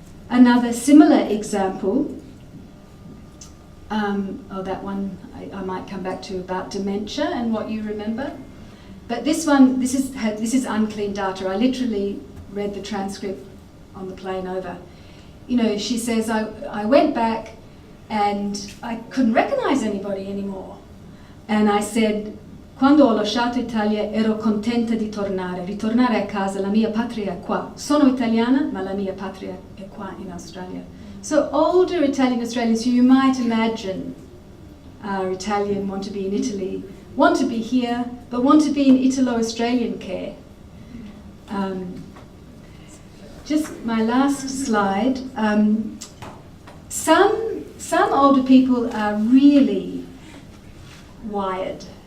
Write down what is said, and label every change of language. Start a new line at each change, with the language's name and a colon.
English: Another similar example, that one I might come back to about dementia and what you remember. But this one, this is unclean data. I literally read the transcript on the plane over. You know, she says, I went back and I couldn't recognize anybody anymore. And I said,
Italian: quando ho lasciato Italia ero contenta di tornare. Ritornare a casa, la mia patria è qua. Sono italiana, ma la mia patria è qua in Australia.
English: So older Italian Australians who you might imagine are Italian, want to be in Italy, want to be here, but want to be in Italo-Australian care. Just my last slide. Some older people are really wired.